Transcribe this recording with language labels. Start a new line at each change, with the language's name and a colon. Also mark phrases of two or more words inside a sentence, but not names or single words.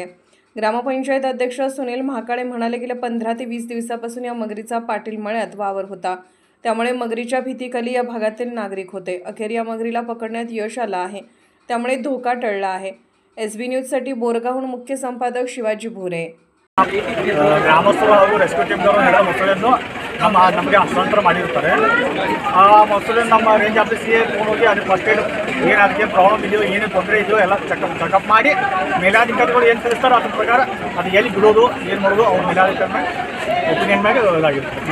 Marathi: ग्रामपंचायत अध्यक्ष सुनील महाकाळे म्हणाले, गेल्या 15 ते 20 दिवसापासून या मगरीचा पाटील मळ्यात वावर होता. त्यामुळे मगरीच्या भीतीखाली या भागातील नागरिक होते. अखेर या मगरीला पकडण्यात यश आलं आहे. त्यामुळे धोका टळला आहे. SB न्यूजसाठी बोरगावहून मुख्य संपादक शिवाजी भोरे.
Kannada: ಗ್ರಾಮಸ್ಥರು ಹಾಗೂ ರೆಸ್ಕ್ಯೂ ಟೀಮ್ನವರು ನಡೆದ ಮೊಸಳೆಯನ್ನು ನಮಗೆ ಹಸ್ತಾಂತರ ಮಾಡಿರ್ತಾರೆ. ಆ ಮೊಸಳೆಯನ್ನು ನಮ್ಮ
English: range office
Kannada: ಹೋಗಿ ಅದು
English: first aid
Kannada: ಏನು ಅದಕ್ಕೆ ಪ್ರಾಬ್ಲಮ್ ಇದೆಯೋ ಏನು ತೊಂದರೆ ಇದೆಯೋ ಎಲ್ಲ ಚೆಕಪ್ ಮಾಡಿ ಮೇಲಾಧಿಕಾರಿಗಳು ಏನು ತಿಳಿಸ್ತಾರೋ ಅದ್ರ ಪ್ರಕಾರ ಅದು ಎಲ್ಲಿ ಬಿಡೋದು ಏನು ಮಾಡೋದು ಅವ್ರ ಮೇಲಾಧಿಕಾರಿನ ಒಪಿನಿಯನ್ ಮೇಲೆ ಇದಾಗಿರುತ್ತೆ.